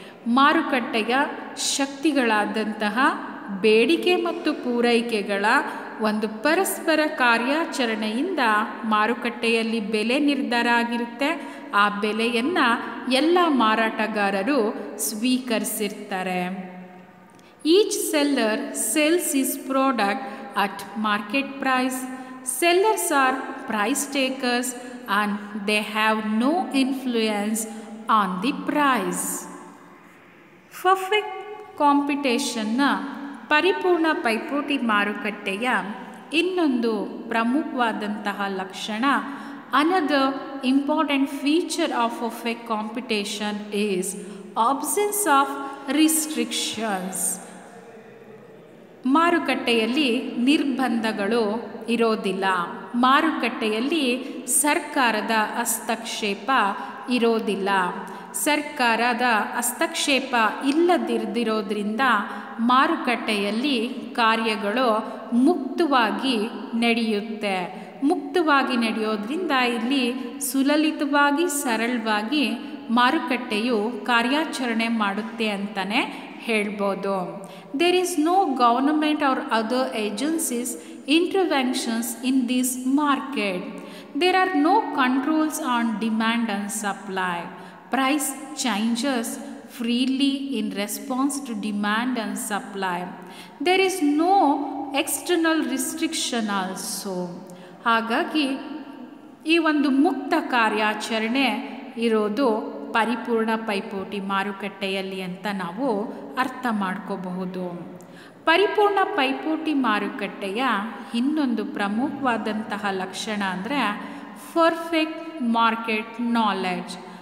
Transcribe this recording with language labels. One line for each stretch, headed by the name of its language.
Kannada: ಮಾರುಕಟ್ಟೆಯ ಶಕ್ತಿಗಳಾದಂತಹ ಬೇಡಿಕೆ ಮತ್ತು ಪೂರೈಕೆಗಳ ಒಂದು ಪರಸ್ಪರ ಕಾರ್ಯಾಚರಣೆಯಿಂದ ಮಾರುಕಟ್ಟೆಯಲ್ಲಿ ಬೆಲೆ ನಿರ್ಧಾರ ಆಗಿರುತ್ತೆ. ಆ ಬೆಲೆಯನ್ನು ಎಲ್ಲ ಮಾರಾಟಗಾರರು ಸ್ವೀಕರಿಸಿರ್ತಾರೆ.
English: Each seller sells his product at market price. Sellers are price takers and they have no influence on the price. Perfect competition
Kannada: ಪರಿಪೂರ್ಣ ಪೈಪೋಟಿ ಮಾರುಕಟ್ಟೆಯ ಇನ್ನೊಂದು ಪ್ರಮುಖವಾದಂತಹ ಲಕ್ಷಣ,
English: another important feature of perfect competition is absence of restrictions.
Kannada: ಮಾರುಕಟ್ಟೆಯಲ್ಲಿ ನಿರ್ಬಂಧಗಳು ಇರೋದಿಲ್ಲ. ಮಾರುಕಟ್ಟೆಯಲ್ಲಿ ಸರ್ಕಾರದ ಹಸ್ತಕ್ಷೇಪ ಇರೋದಿಲ್ಲ. ಸರ್ಕಾರದ ಹಸ್ತಕ್ಷೇಪ ಇಲ್ಲದಿರೋದ್ರಿಂದ ಮಾರುಕಟ್ಟೆಯಲ್ಲಿ ಕಾರ್ಯಗಳು ಮುಕ್ತವಾಗಿ ನಡೆಯುತ್ತೆ. ಮುಕ್ತವಾಗಿ ನಡೆಯೋದ್ರಿಂದ ಇಲ್ಲಿ ಸುಲಲಿತವಾಗಿ ಸರಳವಾಗಿ ಮಾರುಕಟ್ಟೆಯು ಕಾರ್ಯಾಚರಣೆ ಮಾಡುತ್ತೆ ಅಂತಲೇ ಹೇಳ್ಬೋದು.
English: There is no government or other agencies interventions in this market. There are no controls on demand and supply. Price changes freely in response to demand and supply. There is no external restriction also.
Kannada: ಹಾಗಾಗಿ ಈ ಒಂದು ಮುಕ್ತ ಕಾರ್ಯಾಚರಣೆ ಇರೋದು ಪರಿಪೂರ್ಣ ಪೈಪೋಟಿ ಮಾರುಕಟ್ಟೆಯಲ್ಲಿ ಅಂತ ನಾವು ಅರ್ಥ ಮಾಡ್ಕೋಬಹುದು. ಪರಿಪೂರ್ಣ ಪೈಪೋಟಿ ಮಾರುಕಟ್ಟೆಯ ಇನ್ನೊಂದು ಪ್ರಮುಖವಾದಂತಹ ಲಕ್ಷಣ ಅಂದರೆ ಪರ್ಫೆಕ್ಟ್ ಮಾರ್ಕೆಟ್ ನಾಲೆಡ್ಜ್.